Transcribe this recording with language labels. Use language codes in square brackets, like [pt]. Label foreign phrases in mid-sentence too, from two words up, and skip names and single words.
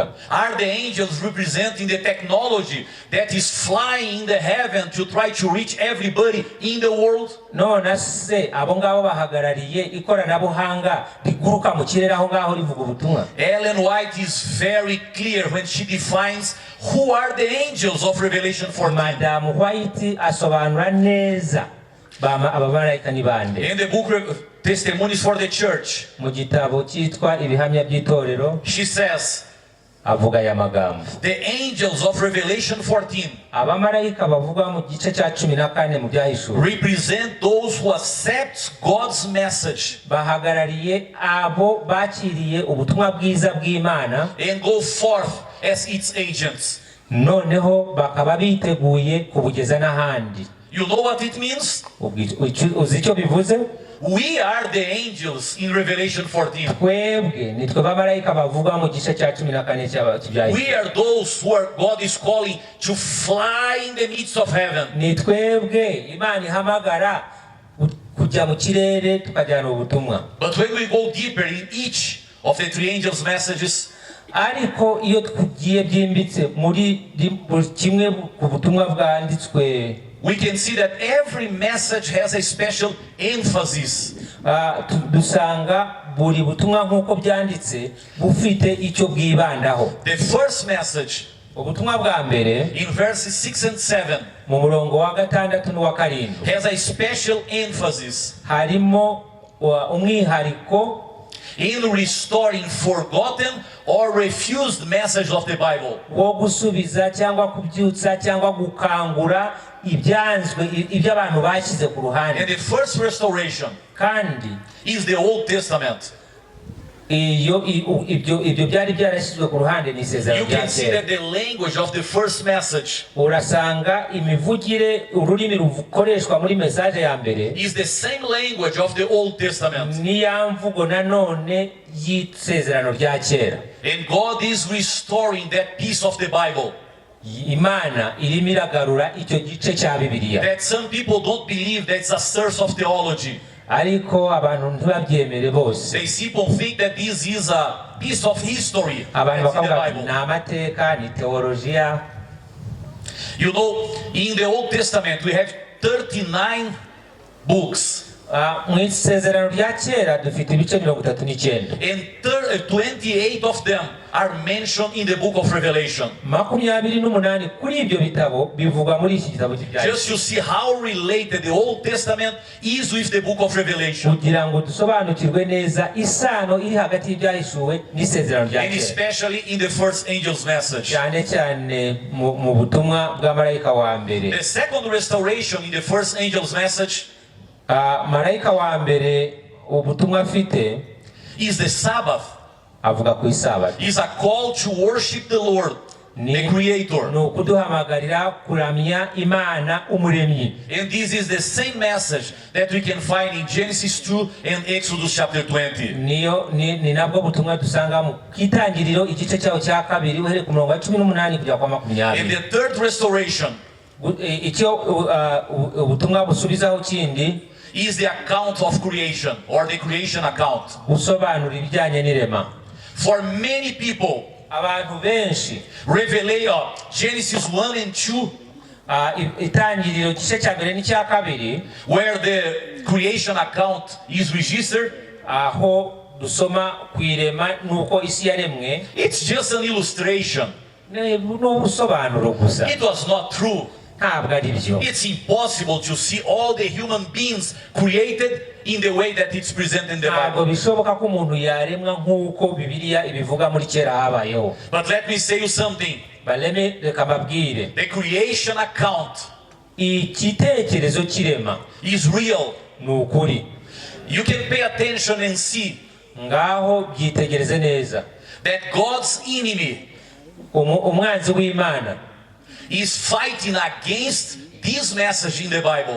[en] Are the angels representing the technology that is flying in the heaven to try to reach everybody in the world? [rw] None se abo ngabo bahagarariye ikoranabuhanga riguruka mu kirere aho ngaho rivuga ubutumwa? [en] Ellen White is very clear when she defines who are the angels of Revelation 14. [rw] Madam White asobanura neza abamarayika ni bande. [en] In the book Testimonies for the Church, [rw] Mu gitabo cyitwa ibihamya by'itorero [en] she says, [rw] avuga aya magambo. [en] the angels of Revelation 14 [rw] Abamarayika bavugwa mu gice cya 14 mu byahishuwe [en] represent those who accept God's message [rw] bahagarariye abo bakiriye ubutumwa bwiza bw'Imana [en] and go forth as its agents. [rw] noneho bakaba biteguye kubugeza n'ahandi. [en] You know what it means? [rw] Uzi icyo bivuze? [en] We are the angels in Revelation 14. [rw] Twebwe nitwe bamarayika bavugwa mu gice cya 14 cy'ibyahishuwe. [en] We are those who God is calling to fly in the midst of heaven. [rw] Ni twebwe Imana ihamagara kujya mu kirere tukajyana ubutumwa. [en] But when we go deeper in each of the three angels' messages, [rw] Ariko iyo tugiye byimbitse muri kimwe ku butumwa bwanditswe, [en] we can see that every message has a special emphasis. [rw] dusanga buri butumwa nk'uko byanditse bufite icyo bwibandaho. [en] The first message, [rw] Ubutumwa bwa mbere [en] in verses 6 and 7, [rw] mu murongo wa 6 n'uwa 7 [en] has a special emphasis [rw] harimo umwihariko [en] in restoring forgotten or refused message of the Bible. [rw] wo gusubiza cyangwa kubyutsa cyangwa gukangura ibyanzwe ibyo abantu bashyize ku ruhande. [en] And the first restoration [rw] Kandi [en] is the Old Testament. [rw] ibyo byari byarashyizwe ku ruhande ni isezerano [en] You [rw] rya [en] can see [rw] kera. [en] that the language of the first message [rw] Urasanga imivugire ururimi rukoreshwa muri message ya mbere [en] is the same language of the Old Testament. [rw] ni ya mvugo nanone y'isezerano rya kera. [en] And God is restoring that piece of the Bible [rw] Imana irimo iragarura icyo gice cya Bibiliya, [en] that some people don't believe that's a source of theology. [rw] ariko abantu ntibabyemere bose. [en] They people think that this is a piece of history [rw] Abantu [en] that's in the [rw] bakavuga [en] Bible. [rw] ni amateka, ni teolojiya. [en] You know, in the Old Testament we have 39 books. [rw] Mu isezerano rya kera dufite ibice 39 [en] And 28 of them are mentioned in the book of Revelation. [rw] 28 kuri ibyo bitabo bivugwa muri iki gitabo [en] Just [rw] cy'ibyahishuwe, [en] to see how related the Old Testament is with the book of Revelation. [rw] kugira ngo dusobanukirwe neza isano iri hagati y'ibyahishuwe n'isezerano rya [en] And [rw] kera, [en] especially in the first angel's message. [rw] cyane cyane mu butumwa bw'amarayika wa mbere. [en] The second restoration in the first angel's message [rw] Marayika wa mbere ubutumwa afite [en] is the Sabbath. [rw] avuga ku isabato. [en] Is a call to worship the Lord, the Creator. [rw] ni ukuduhamagarira kuramya Imana umuremyi. [en] And this is the same message that we can find in Genesis 2 and Exodus chapter 20. [rw] ni nabwo butumwa dusanga mu kitangiriro igice cyaho cya 2 uhereye ku murongo wa 18 kugera kwa [en] And [rw] 20. [en] the third restoration [rw] icyo ubutumwa busubizaho kindi [en] is the account of creation, or the creation account. [rw] gusobanura ibijyanye n'irema. [en] For many people, [rw] Abantu benshi [en] Revelation, Genesis 1 and 2, [rw] itangiriro igice cya mbere n'icya 2 [en] where the creation account is registered, [rw] aho dusoma ku irema nuko isi yaremwe, [en] it's just an illustration. [rw] n'ubusobanuro gusa, [en] It was not true. [rw] ntabwo ari byo. [en] It's impossible to see all the human beings created in the way that it's presented in the [rw] ntabwo [en] Bible. [rw] bishoboka ko umuntu yaremwa nk'uko Bibiliya ibivuga muri kera habayeho. [en] But let me say you something. [rw] reka mbabwire, [en] the creation account [rw] igitekerezo kirema [en] is real. [rw] ni ukuri. [en] You can pay attention and see [rw] ngaho byitegereze neza [en] that God's enemy [rw] umwanzi w'Imana [en] is fighting against this message in the Bible.